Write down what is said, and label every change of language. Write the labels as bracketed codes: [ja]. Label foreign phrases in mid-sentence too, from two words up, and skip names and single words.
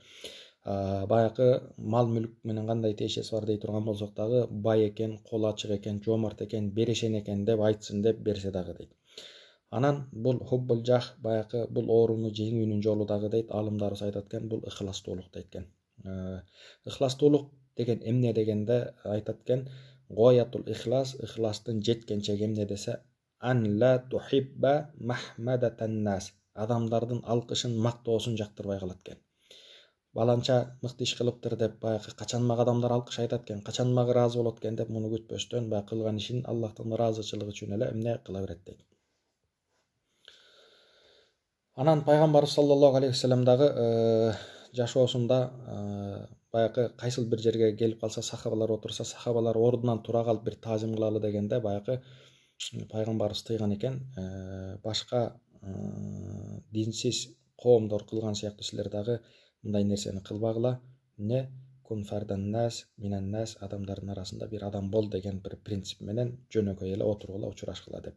[ky] Баягы мал мүлк менен кандай тиешеси бар дей турган болсок дагы, бай экен, кол ачык экен, жоомарт экен, берешен экен деп айтсын деп берсе дагы дейт. Анан бул [ar] حب الجاه, [ky] баягы бул ооруну жеңүүнүн жолу дагы дейт, алымдарыбыз айтат экен, бул ыхластуулук дейт экен. Ыхластуулук деген эмне дегенде айтат экен, [ar] غاية الإخلاص, [ky] ихластын жеткенчеги эмне десе, [ar] أن لا تحب محمدة الناس, [ky] адамдардын алкышын, мактоосун жактырбай калат экен. Баланча мыкты иш кылыптыр деп баягы качан мага адамдар алкыш айтат экен, качан мага ыраазы болот экен деп муну күтпөстөн баягы кылган ишин Аллахтын ыраазычылыгы үчүн эле эмне кыла берет дейт. Анан пайгамбарыбыз [ar] صلى الله عليه وسلم [ky] дагы жашоосунда баягы кайсыл бир жерге келип калса, сахабалар отурса, сахабалар ордунан тура калып бир таазим кылалы дегенде баягы пайгамбарыбыз тыйган экен, башка динсиз коомдор кылган сыяктуу силер дагы мындай нерсени кылбагыла, эмне [ar] كن فردا من الناس, [ky] адамдардын арасында бир адам бол деген бир принцип менен жөнөкөй эле отургула, учурашкыла деп.